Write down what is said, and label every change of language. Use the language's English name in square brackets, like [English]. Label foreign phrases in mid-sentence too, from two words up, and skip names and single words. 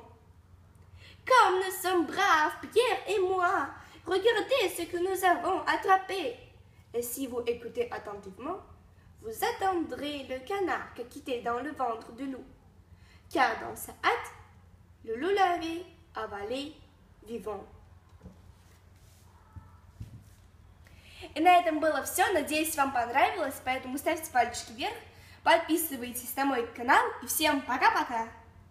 [French] « Comme nous sommes braves, Pierre et moi! Regardez ce que nous avons attrapé! » Et si vous écoutez attentivement, vous attendrez le canard qui quittait dans le ventre du loup. Car dans sa hâte, le loup l'avait avalé vivant. [Russian] И на этом было все. Надеюсь, вам понравилось, поэтому ставьте пальчики вверх, подписывайтесь на мой канал и всем пока-пока!